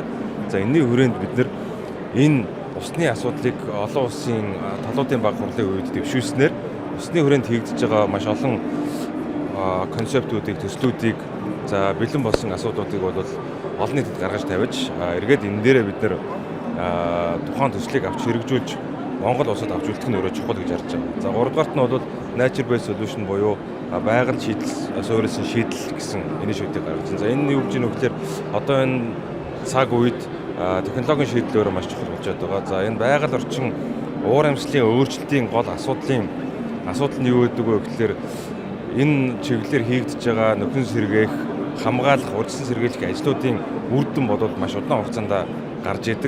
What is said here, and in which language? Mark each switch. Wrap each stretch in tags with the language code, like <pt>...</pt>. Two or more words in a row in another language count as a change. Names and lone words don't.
<mn>За энэний хүрээнд бид нар энэ усны асуудлыг олон улсын талуудын баг хурлын үед дэвшүүлснээр усны хүрээнд хийгдэж байгаа маш олон концептуудыг, төслүүдийг за бэлэн болсон асуудлуудыг бол олон нийтэд гаргаж тавьж эргээд энэ дээрээ бид нэр тухайн төслийг авч хэрэгжүүлж Монгол улсад авч үлдэх нь өөрөө чухал гэж харж байгаа. За 3 дугаарт нь бол</mn> <en>nature based solution</en> <mn>буюу байгаль шийдэл, суурилсан шийдэл гэсэн инициатив гаргаж байна. За энэ нь юу гэж нөхлөөр одоо энэ цаг үед технологийн шийдэл өөрөө маш чухал болчиход байгаа. За энэ байгаль орчин уур амьсгалын өөрчлөлтийн гол асуудал нь юу гэдэг вэ гэхээр энэ чиглэлээр хийгдэж байгаа нөхөн сэргээх, хамгаалах, урьдчилан сэргийлэх ажлуудын үр дүн бодвол маш удаан хугацаанд гарч идэг.</mn>